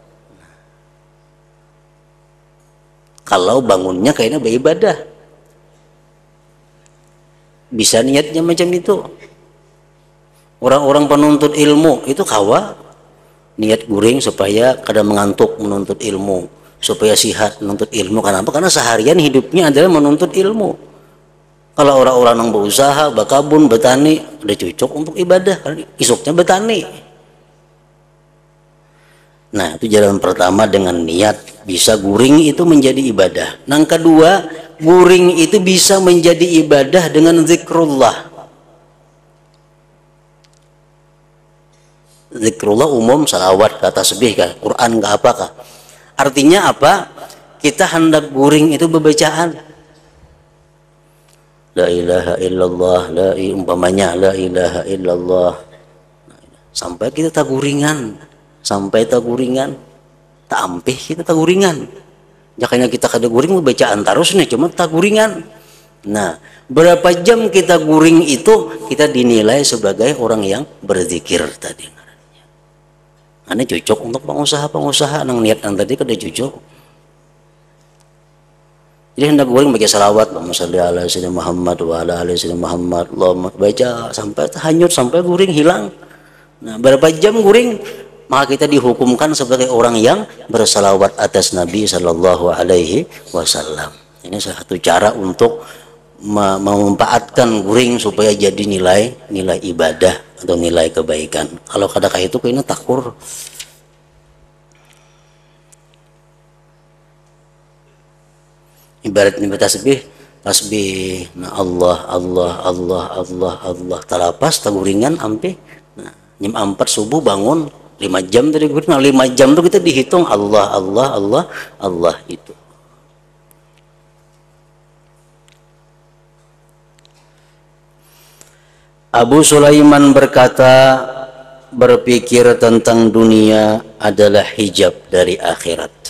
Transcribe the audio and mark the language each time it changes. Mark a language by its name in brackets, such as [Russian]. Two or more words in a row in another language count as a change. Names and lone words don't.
[Indonesian] Kalau bangunnya kayaknya beribadah, bisa niatnya macam itu. [Banjar] Orang-orang penuntut ilmu itu kawa niat guring supaya kada mengantuk menuntut ilmu, supaya sihat menuntut ilmu. [Indonesian] Kenapa? Karena seharian hidupnya adalah menuntut ilmu. Kalau orang-orang yang berusaha, berkebun, bertani, udah cocok untuk ibadah, karena isuknya bertani. [Banjar] Nah, itu jalan pertama dengan niat, bisa guring itu menjadi ibadah. Yang kedua, guring itu bisa menjadi ibadah dengan zikrullah. Zikrullah umum, salawat, tasbih, Quran, apakah? [Indonesian] Artinya apa? [Banjar] Kita hendak guring itu bebacaan. [Arabic] La ilaha illallah, [Banjar] umpamanya [Arabic] la ilaha illallah. [Banjar] Sampai kita tak guringan, tak ampih kita tak guringan. Jakanya kita kada guring bacaan terus nih, cuma tak guringan. Nah, berapa jam kita guring itu kita dinilai sebagai orang yang berzikir tadi. Ini cocok untuk pengusaha-pengusaha nang niat nang tadi kada cocok. Jadi hendak guring baca salawat, [Arabic] Allahumma sholli ala sayyidina Muhammad [Banjar] wa ala ali sayyidina Muhammad, Allahumma baca sampai hanyut, sampai guring hilang. Nah, berapa jam guring, maka kita dihukumkan sebagai orang yang bersalawat atas Nabi [Arabic] Sallallahu Alaihi Wasallam. [Banjar] Ini salah satu cara untuk memanfaatkan guring supaya jadi nilai ibadah atau nilai kebaikan. Kalau kadang itu kayaknya takur. Ibarat tasbih, nah Allah talapas taguringan ampe. Nah, jam 4 subuh bangun 5 jam tadi guring. Nah, 5 jam tuh kita dihitung Allah itu. [Indonesian] Abu Sulaiman berkata, berpikir tentang dunia adalah hijab dari akhirat.